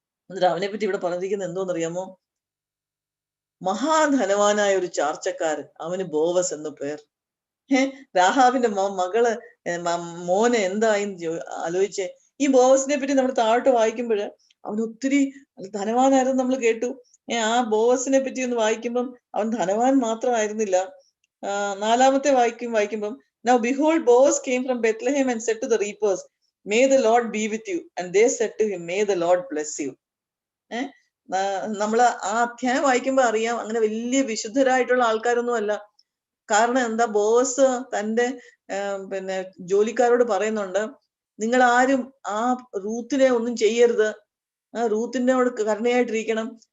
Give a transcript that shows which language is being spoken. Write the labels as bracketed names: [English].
[Malayalam] എന്നിട്ട് അവനെ പറ്റി ഇവിടെ പറഞ്ഞിരിക്കുന്നത് എന്തോന്നറിയാമോ? മഹാധനവാനായ ഒരു ചാർച്ചക്കാരൻ, അവന് ബോവസ് എന്ന് പേർ. രാഹാബിന്റെ മകള് മോനെ എന്തായെന്ന് ആലോചിച്ചേ. ഈ ബോവസിനെ പറ്റി നമ്മൾ താഴോട്ട് വായിക്കുമ്പോൾ അവൻ ഒത്തിരി ധനവാനായിരുന്നു നമ്മൾ കേട്ടു. ആ ബോവസിനെ പറ്റി ഒന്ന് വായിക്കുമ്പം അവൻ ധനവാൻ മാത്രമായിരുന്നില്ല. 4-ാമത്തെ വായിക്കുമ്പം [English] now behold Boaz came from Bethlehem and said to the reapers, may the Lord be with you, and they said to him, may the Lord bless you. [Malayalam] നമ്മള് ആ അധ്യായം വായിക്കുമ്പോ അറിയാം, അങ്ങനെ വലിയ വിശുദ്ധരായിട്ടുള്ള ആൾക്കാരൊന്നും അല്ല. കാരണം എന്താ? ബോസ് തന്റെ ജോലിക്കാരോട് പറയുന്നുണ്ട്, നിങ്ങൾ ആരും ആ റൂത്തിനെ ഒന്നും ചെയ്യരുത്, റൂത്തിനോട് കരുണയായിട്ടിരിക്കണം.